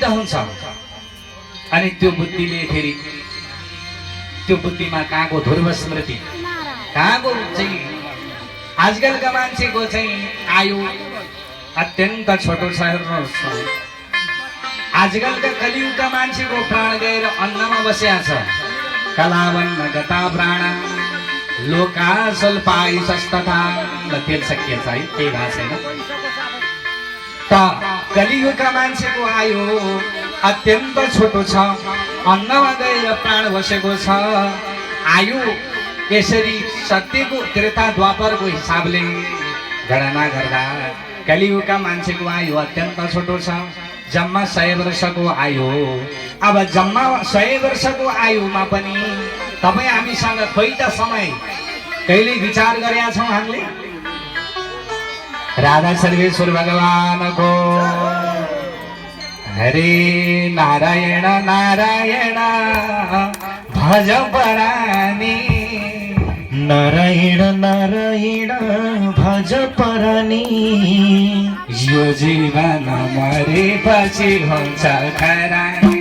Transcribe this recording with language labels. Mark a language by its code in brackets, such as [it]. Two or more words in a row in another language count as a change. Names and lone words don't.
[ne] हुन्छ अनि त्यो बुद्धिले फेरि त्यो बुद्धिमा कहाँको ध्रुव स्मृति कहाँको चाहिँ आजकलका मान्छेको चाहिँ आयु अत्यन्त छोटो छ हेर्नुहोस् आजकलका कलियुगका मान्छेको प्राण गएर अन्नमा बसेको छ [sa] कलावन्न गता प्राण लोका स्वल्पाय सस्तता [ne] तेल सकिएछ है केही भएको छैन त कलियुगका मान्छेको आयु अत्यन्त छोटो छ अन्नमा गएर प्राण बसेको छ आयु यसरी सत्यको त्रेता द्वापरको हिसाबले गणना गर्दा कलियुगका मान्छेको आयु अत्यन्त छोटो छ जम्मा 100 वर्षको आयु अब जम्मा 100 वर्षको आयुमा पनि तपाईँ हामीसँग खोइ त समय कहिले विचार गरेका छौँ हामीले राधा सर्वेश्वर भगवानको हरे नारायण नारायण भज परानी नारायण नारायण भज परानी यो जीवन मरेपछि हुन्छ खरानी